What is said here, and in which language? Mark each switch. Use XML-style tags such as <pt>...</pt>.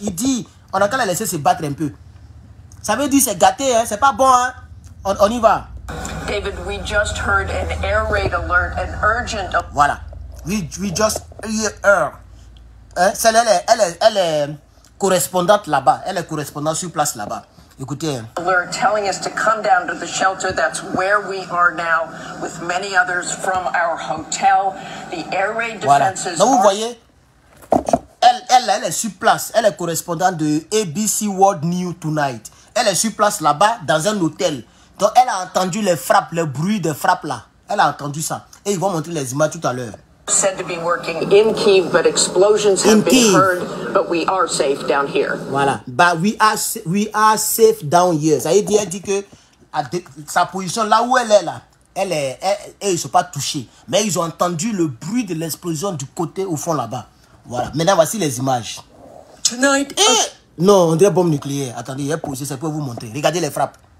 <fr>Il dit, on a qu'à les laisser se battre un peu. Ça veut dire c'est gâté, hein, c'est pas bon, hein. On y va.</fr> <en>David, we just heard an air raid alert, an urgent...</en> <fr>Voilà.</fr> <en>We just heard. Hein?</en> <fr>Elle est correspondante là-bas. Elle est correspondante sur place là-bas. Écoutez. Hein.</fr> <en>Alert telling us to come down to the shelter. That's where we are now with many others from our hotel. The air raid defenses...</en> <fr>Donc vous voyez, elle est sur place. Elle est correspondante de ABC World News Tonight. Elle est sur place là-bas dans un hôtel. Donc elle a entendu les frappes, le bruit des frappes là. Elle a entendu ça. Et ils vont montrer les images tout à l'heure.</fr> <en>Said to be working in Kyiv, but explosions have been heard, but we are safe down here.</en> <fr>Voilà.</fr> <en>But we are safe down here.</en> <fr>Ça veut dire, elle dit que sa position là où elle est là, ils ne sont pas touchés. Mais ils ont entendu le bruit de l'explosion du côté au fond là-bas. Voilà. Maintenant, voici les images.</fr> <en>Tonight.</en> <fr>Non, on dirait bombe nucléaire. Attendez, il y a posé, ça peut vous montrer. Regardez les frappes.</fr>